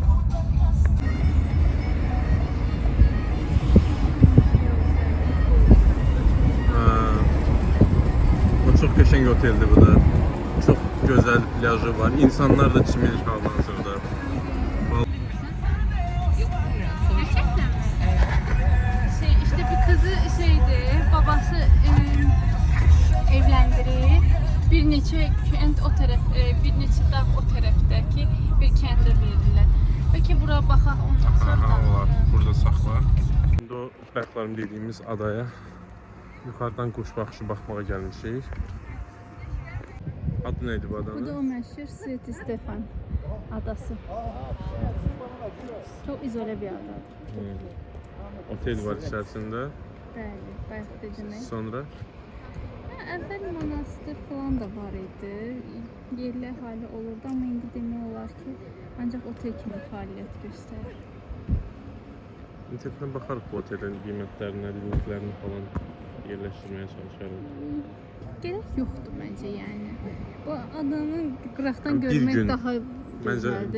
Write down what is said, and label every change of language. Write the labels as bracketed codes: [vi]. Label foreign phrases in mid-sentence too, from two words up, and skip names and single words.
[az] O çok qəşəng oteldir bu da. [tr] Çok güzel plajı var. [az] İnsanlar da çimilik hal-hazırda. [tr] Gerçekten mi? İşte bir kızı babası evlendirip [az] bir neçə kənd o tərəf, bir neçə dağ o tərəfdəki bir kəndə verirlər. Belki bura baxaq ondan sonra. Olar, burada saxla. [tr] Şimdi o bərklarım dediğimiz adaya yukarıdan kuş bakışı bakmağa gelmişik. Adı neydi bu Bu da adanın? [az] o məşhur Sveti Stefan adası. [tr] Çok izole bir adadır. Otel var içerisinde. [az] Bəli, bayaq dedim. Sonra Əvvəl monastır falan da var idi. Yerli əhali olurdu, amma indi demək olar ki, ancaq otel kimi fəaliyyət göstərir. [tr] internetten bakarız [az] bu otelin qiymətlərinə, linklərini falan yerləşdirməyə çalışarım. [tr] Gerek yoktur bence yani. [az] Bu adamı qıraqdan Bir görmək gün. daha [tr] Bence [az] gözəldir.